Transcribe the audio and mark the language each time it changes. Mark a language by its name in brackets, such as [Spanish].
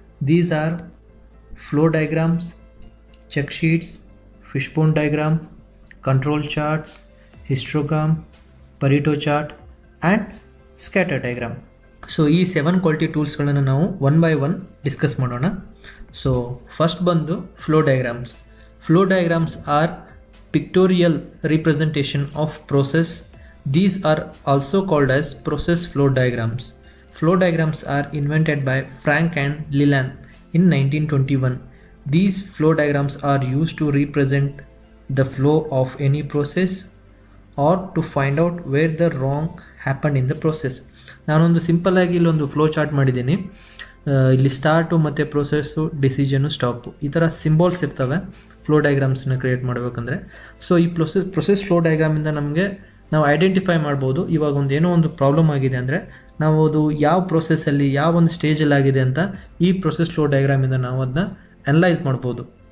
[Kannada] These are flow diagrams, check sheets, ಫಿಶ್ಬೋನ್ diagram, control charts, histogram, Pareto chart and scatter diagram. So ಈ 7 quality ಟೂಲ್ಸ್ಗಳನ್ನು ನಾವು one by one discuss ಮಾಡೋಣ. So first ಬಂದು flow diagrams. Flow diagrams R pictorial representation of process. [English] These are also called as process flow diagrams. Flow diagrams are invented by Frank and Leland in 1921. These flow diagrams are used to represent the flow of any process or to find out where the wrong happened in the process. [Kannada] ನಾನೊಂದು ಸಿಂಪಲ್ಲಾಗಿ ಇಲ್ಲೊಂದು flow chart ಮಾಡಿದ್ದೀನಿ. ಇಲ್ಲಿ start ಮತ್ತು process, decision, stop, ಈ ಥರ symbols ಇರ್ತವೆ flow ಡಯಾಗ್ರಾಮ್ಸನ್ನ create ಮಾಡಬೇಕಂದ್ರೆ. ಸೊ ಈ ಪ್ರೊಸೆಸ್ ಫ್ಲೋ ಡಯಾಗ್ರಾಮಿಂದ ನಮಗೆ ನಾವು ಐಡೆಂಟಿಫೈ ಮಾಡ್ಬೋದು. ಇವಾಗ ಏನೋ ಒಂದು ಪ್ರಾಬ್ಲಮ್ ಆಗಿದೆ ಅಂದರೆ ನಾವು ಅದು ಯಾವ ಪ್ರೊಸೆಸ್ಸಲ್ಲಿ ಯಾವ ಒಂದು ಸ್ಟೇಜಲ್ಲಿ ಆಗಿದೆ ಅಂತ ಈ ಪ್ರೊಸೆಸ್ ಫ್ಲೋ ಡಯಾಗ್ರಾಮಿಂದ ನಾವು ಅದನ್ನ ಅನಲೈಸ್ ಮಾಡ್ಬೋದು.